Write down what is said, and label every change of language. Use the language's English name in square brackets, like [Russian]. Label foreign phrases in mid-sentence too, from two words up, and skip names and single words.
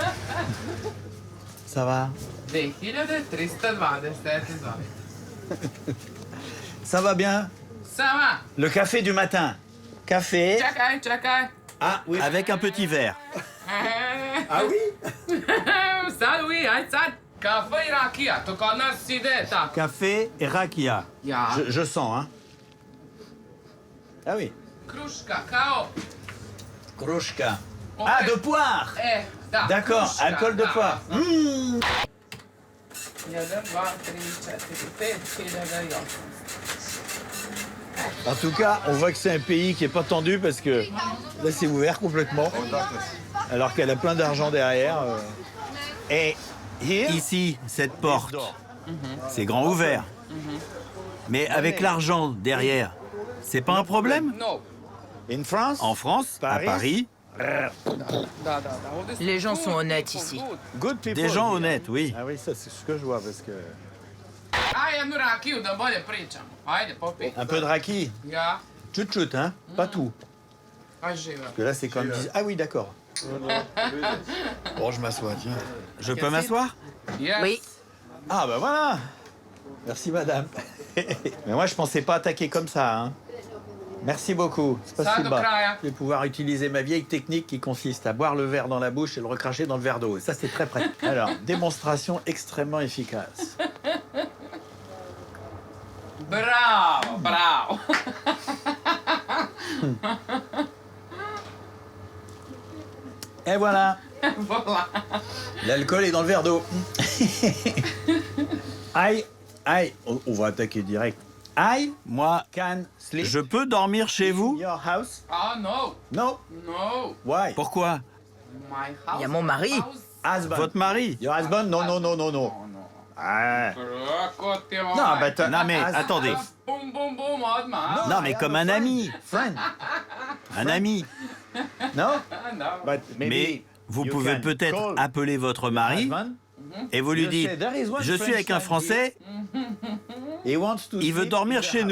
[French] Ça va 2327 Ça va bien Ça va. Le café du matin. Café. [Serbian] Čakaj. [French] Ah oui, avec un petit verre. Ah oui [Serbian] Sad oui, aj sad. Kafe i rakija, to kod nas ide tako. [French] Café et rakia. [Serbian] Ja. [French] Je sens, hein. Ah oui. [Serbian] Kruška, kao. Kruška. [French] Ah, de poire [Serbian] Da. [French] D'accord, [Serbian] kruška, [French] alcool de [Serbian] da. [French] poire. Mmh. 1, 2, 3, 4, 5, 6. En tout cas, on voit que c'est un pays qui est pas tendu parce que là, c'est ouvert complètement. Alors qu'elle a plein d'argent derrière. Et ici, cette porte, c'est grand ouvert. Mais avec l'argent derrière, c'est pas un problème? [English] No. In France? [French] En France, à Paris. Les gens sont honnêtes ici. Des gens honnêtes, oui. Ah oui, ça c'est ce que je vois parce que... [Serbian] Aj jednu rakiju da bolje pričamo. Ajde, popij. [French] Un peu de raki. [Serbian] Ja. [French] Chut-chut, hein? Pas tout. [Serbian] Aj živa. [French] Parce que là, c'est comme... Ah oui, d'accord. Bon, je m'assois, tiens. Je peux m'asseoir? [English] Yes. [French] Oui. Ah, bah voilà. Merci, madame. Mais moi, je pensais pas attaquer comme ça, hein. Merci beaucoup. [Serbian] Ça do kraja. [French] Je vais pouvoir utiliser ma vieille technique qui consiste à boire le verre dans la bouche et le recracher dans le verre d'eau. Ça, c'est très près. Alors, démonstration extrêmement efficace. Bravo, bravo. Et voilà. Voilà. L'alcool est dans le verre d'eau. Aïe, aïe. On va attaquer direct. Aïe, moi, [English] can sleep. [French] Je peux dormir chez vous? [English] Your house? Ah, no. No. No. Why? Pourquoi? My house. [French] Il y a mon mari. Husband. Votre mari? [English] Your husband? [French] Non, non, non, non, non. Ah. Non, bah, non, mais attendez. [Serbian] Boum, boum, boum, odmah. [French] Non, mais comme un ami. Friend. Un ami. Non? [English] No. [French] Mais vous pouvez peut-être appeler votre mari et vous lui dites « Je suis avec un Français, il veut dormir chez nous.